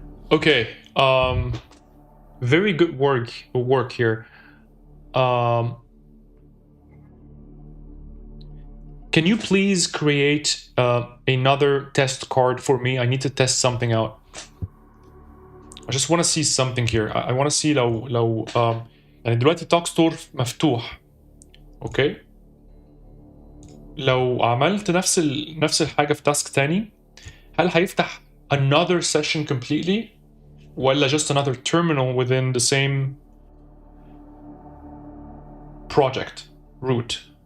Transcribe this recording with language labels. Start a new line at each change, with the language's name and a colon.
English: Okay, very good work here. Can you please create another test card for me? I need to test something out. I just want to see something here. I want to see
Arabic: لو يعني دلوقتي توك ستور مفتوح. اوكي. لو عملت نفس الحاجة في تاسك تاني، هل هيفتح
English: another session completely
Arabic: ولا
English: just another terminal within the same project root?